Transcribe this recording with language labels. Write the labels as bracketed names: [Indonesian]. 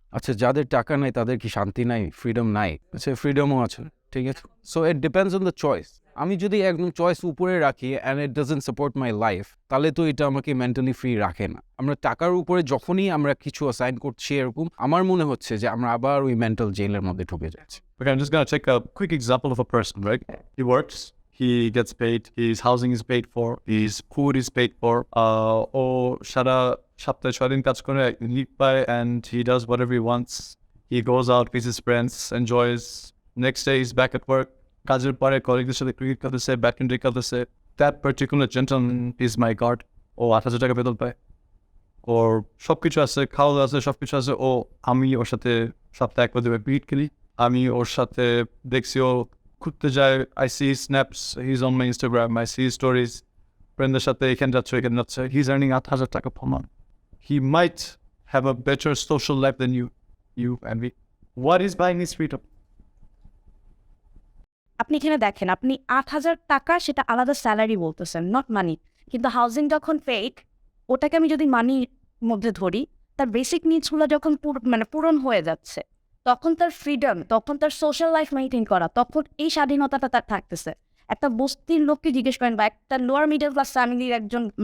[Bangla] আচ্ছা যাদের টাকা নাই তাদের কি শান্তি নাই ফ্রিডম নাই আচ্ছা ফ্রিডমও আছে ঠিক আছে [English] so it depends on the choice [Bangla] আমি যদি একদম চয়েস উপরে রাখি [English] and it doesn't support my life [Bangla] তাহলে তো এটা আমাকে মেন্টালি ফ্রি রাখে না আমরা টাকার উপরে যখনই আমরা কিছু অ্যাসাইন করছি এরকম আমার মনে হচ্ছে যে আমরা আবার ওই মেন্টাল জেলের মধ্যে ঢুকে যাচ্ছি [English] Okay, I'm just going to take a quick example of a person, right? He works, he gets paid, his housing is paid for, his food is paid for, or [Bangla] সারা সপ্তাহে 6 দিন কাজ করে লিভ পায় [English] and he does whatever he wants. He goes out, visits friends, enjoys. Next day he's back at work. [Bangla] কাজের পরে কলিগদের সাথে cricket খেলতেছে, ব্যাডমিন্টন খেলতেছে. [English] That particular gentleman is my guard. [Bangla] ও 8,000 টাকা বেতন পায়। ওর সব কিছু আছে, খাওয়া আছে, সব কিছু আছে। ও আমি ওর সাথে সপ্তাহে একবার দুবার ক্রিকেট খেলি। আমি ওর সাথে দেখছি ও ঘুরতে যায়। [English] I see his snaps, he's on my Instagram, I see his stories. [Bangla] ফ্রেন্ডদের সাথে এখানে যাচ্ছে, এখানে যাচ্ছে. [English] He's earning 8,000 taka per month. He might have a better social life than you and me. What is buying his freedom? [Bangla] আপনি এখানে দেখেন আপনি 8,000 টাকা সেটা আলাদা স্যালারি বলতেছেন [English] not money [Bangla] কিন্তু হাউজিং যখন ফেক ওটাকে আমি যদি মানির মধ্যে ধরি তার বেসিক নিডসগুলো যখন পূরণ হয়ে যাচ্ছে তখন তার ফ্রিডম তখন তার সোশ্যাল লাইফ মেনটেন করা তখন এই স্বাধীনতাটা তার থাকতেছে একটা বস্তির লোককে জিজ্ঞেস করেন বা একটা লোয়ার মিডল ক্লাস ফ্যামিলির একজন